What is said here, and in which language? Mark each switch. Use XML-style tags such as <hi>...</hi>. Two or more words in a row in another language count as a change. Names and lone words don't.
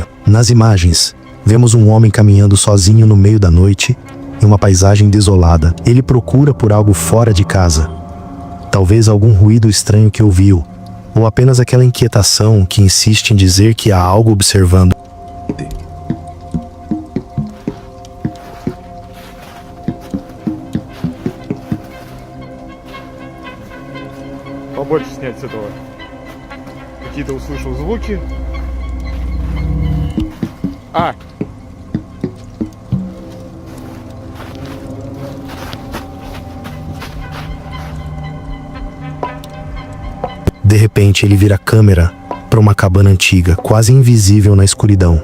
<pt>Nas imagens, vemos um homem caminhando sozinho no meio da noite, em uma paisagem desolada. Ele procura por algo fora de casa. Talvez algum ruído estranho que ouviu, ou apenas aquela inquietação que insiste em dizer que há algo observando.</pt> <ru>Побольше снять с этого. Какие-то услышал звуки.</ru> <pt>De repente, ele vira a câmera para uma cabana antiga, quase invisível na escuridão.</pt>